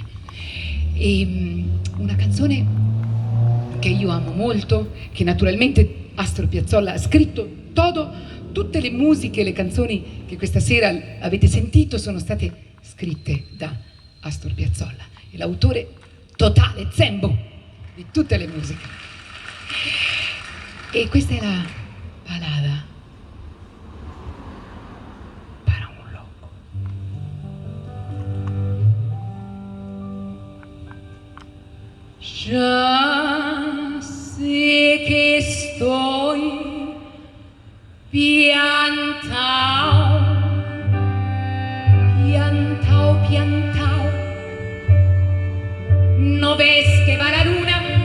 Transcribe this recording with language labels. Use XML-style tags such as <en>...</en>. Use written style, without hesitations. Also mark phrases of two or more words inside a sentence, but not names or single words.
<it>E una canzone che io amo molto, che naturalmente Astor Piazzolla ha scritto tutte le musiche, le canzoni che questa sera avete sentito sono state scritte da Astor Piazzolla, è l'autore totale, Zembo, di tutte le musiche. E questa è la</it> <es>balada para un loco. Ya sé que estoy piantao, no ves que va la luna</es>